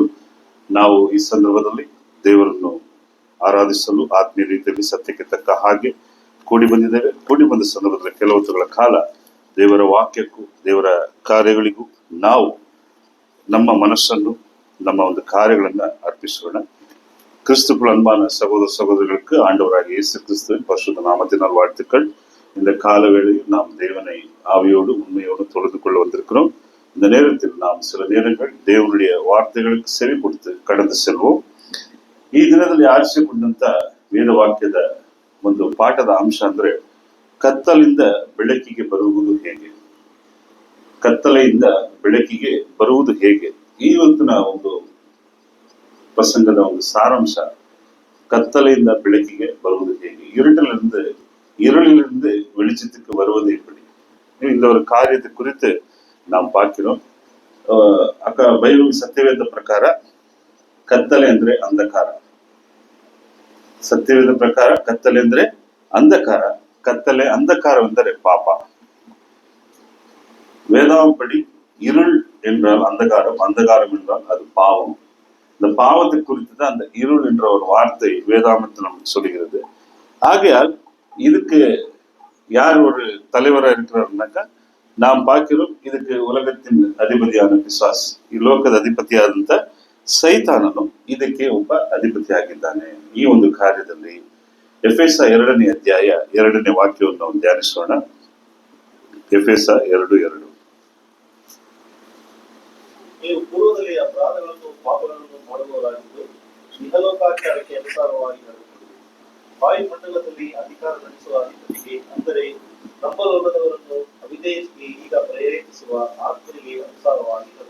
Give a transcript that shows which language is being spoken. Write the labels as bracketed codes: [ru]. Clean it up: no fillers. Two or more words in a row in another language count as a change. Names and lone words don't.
[kn] ನಾವು ಈ ಸಂದರ್ಭದಲ್ಲಿ ದೇವರನ್ನು ಆರಾಧಿಸಲು ಆತ್ಮೀಯ ರೀತಿಯಲ್ಲಿ ಸತ್ಯಕ್ಕೆ ತಕ್ಕ ಹಾಗೆ ಕೂಡಿ ಬಂದಿದ್ದೇವೆ. ಕೂಡಿ ಬಂದ ಸಂದರ್ಭದಲ್ಲಿ ಕೆಲವು ಹೊತ್ತುಗಳ ಕಾಲ ದೇವರ ವಾಕ್ಯಕ್ಕೂ ದೇವರ ಕಾರ್ಯಗಳಿಗೂ ನಾವು ನಮ್ಮ ಮನಸ್ಸನ್ನು, ನಮ್ಮ ಒಂದು ಕಾರ್ಯಗಳನ್ನ ಅರ್ಪಿಸೋಣ. [ta] கிறிஸ்துக்குள் அன்பான சகோதர சகோதரிகளுக்கு ஆண்டவராக இயேசு கிறிஸ்துவின் பரிசுத்த நாமத்தினால் வாழ்த்துக்கள். இந்த கால வேளையில் நாம் தேவனை ஆவியோடு உண்மையோடு தொழுது கொள்ள வந்திருக்கிறோம். இந்த நேரத்தில் நாம் சில நேரங்கள் தேவனுடைய வார்த்தைகளுக்கு செவி கொடுத்து கடந்து செல்வோம். [kn] ಈ ದಿನದಲ್ಲಿ ಆರಿಸಿಕೊಂಡಂತ ವೇದ ವಾಕ್ಯದ ಒಂದು ಪಾಠದ ಅಂಶ ಅಂದ್ರೆ ಕತ್ತಲಿಂದ ಬೆಳಕಿಗೆ ಬರುವುದು ಹೇಗೆ. ಕತ್ತಲೆಯಿಂದ ಬೆಳಕಿಗೆ ಬರುವುದು ಹೇಗೆ, ಈ ಹೊತ್ತಿನ ಒಂದು ಪ್ರಸಂಗದ ಒಂದು ಸಾರಾಂಶ கத்தலைಯಿಂದ ಬೆಳಕಿಗೆ ಬರುವುದು ಹೇಗೆ, [ta] இருளிலிருந்து வெளிச்சத்துக்கு வருவது எப்படி. இந்த ஒரு காரியத்தை குறித்து நாம் பார்க்கிறோம். [kn] ಬೈಬಲ್ ಸತ್ಯವೇದ ಪ್ರಕಾರ ಕತ್ತಲೆ ಅಂದ್ರೆ ಅಂಧಕಾರ. ಸತ್ಯವೇದ ಪ್ರಕಾರ ಕತ್ತಲೆ ಅಂದ್ರೆ ಅಂಧಕಾರ. ಕತ್ತಲೆ ಅಂಧಕಾರವೆಂದರೆ ಪಾಪ. [ta] வேதாகமப்படி இருள் என்றால் அந்தகாரம், அந்தகாரம் என்றால் அது பாவம். இந்த பாவத்தை குறித்து தான் அந்த இருள் என்ற ஒரு வார்த்தை வேதாகமத்தில் நமக்கு சொல்லுகிறது. ஆகையால் இதுக்கு யார் ஒரு தலைவராக இருக்கிறாருனாக்கா நாம் பார்க்கிறோம். [kn] ಇದಕ್ಕೆ ಉಲಗತ್ತಿನ ಅಧಿಪತಿಯಾದ ಪಿಶಾಚ್, ಈ ಲೋಕದ ಅಧಿಪತಿಯಾದಂತ ಸೈತಾನನು ಇದಕ್ಕೆ ಒಬ್ಬ ಅಧಿಪತಿಯಾಗಿದ್ದಾನೆ. ಈ ಒಂದು ಕಾರ್ಯದಲ್ಲಿ ಎಫೆಸ 2ನೇ ಅಧ್ಯಾಯ 2ನೇ ವಾಕ್ಯವನ್ನು ನಾವು ಧ್ಯಾನಿಸೋಣ. ಎಫೆಸ 2:2. ನೀವು ಪೂರ್ವದಲ್ಲಿ ಅಪರಾಧಗಳನ್ನು ಪಾಪಗಳನ್ನು ಮಾಡುವವರಾಗಿದ್ದು ಇಹಲೋಕಾಚಾರಕ್ಕೆ ಅನುಸಾರವಾಗಿ ನಡೆದುಕೊಂಡು ವಾಯುಮಂಡಲದಲ್ಲಿ ಅಧಿಕಾರ ನಡೆಸುವ ಅಧಿಪತಿಗೆ, ಅಂದರೆ ನಂಬಲೊಲ್ಲದವರನ್ನು ಅವಿಧೇಯತೆಗೆ ಈಗ ಪ್ರೇರೇಪಿಸುವ ಆತ್ಮನಿಗೆ ಅನುಸಾರವಾಗಿ ನಡೆದುಕೊಂಡು.